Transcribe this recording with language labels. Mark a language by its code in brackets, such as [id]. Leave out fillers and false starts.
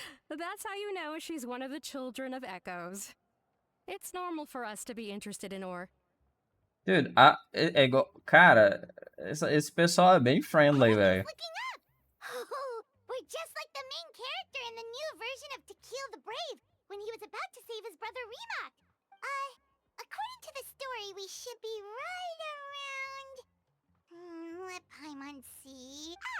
[en] That's how you know she's one of the children of echoes. It's normal for us to be interested in ore. Dude, [pt] é igual. Cara, esse pessoal é bem friendly, velho. [en] Looking up! Oh, we're just like the main character in the new version of To Kill the Brave when he was about to save his brother Remak. According to the story, we should be right around... let Paimon see...